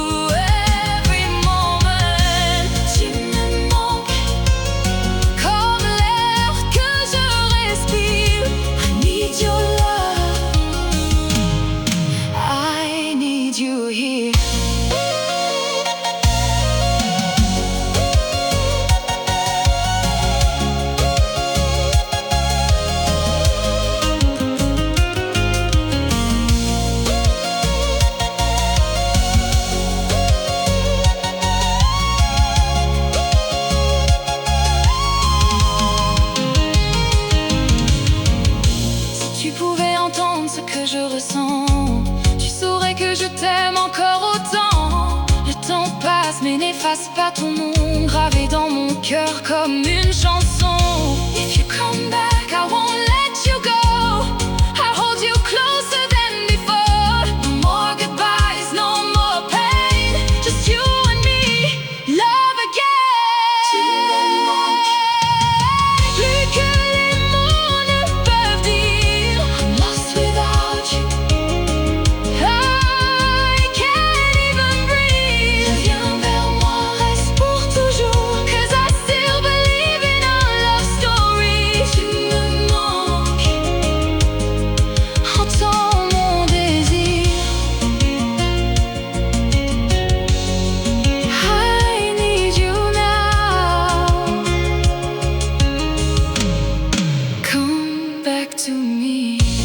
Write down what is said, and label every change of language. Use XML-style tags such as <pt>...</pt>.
<en>Every moment,</en> <fr>tu me manques, comme l'air que je respire.</fr> <en>I need your love, I need you here.</en> <fr>Si tu pouvais entendre ce que je ressens, tu saurais que je t'aime encore autant. Le temps passe mais n'efface pas ton nom, gravé dans mon cœur comme une chanson.</fr> <en>If you come back, I won't let you go. I'll hold you closer than before. No more goodbyes, no more pain, just you and me, love again.</en> <fr>Tu me manques, plus que les mots ne peuvent dire.</fr> <en>I'm lost without you, I can't even breathe.</en> <fr>Reviens vers moi, reste pour toujours,</fr> <en>'cause I still believe in our love story.</en> <fr>Tu me manques, entends mon désir.</fr> <en>I need you now, come back to me.</en>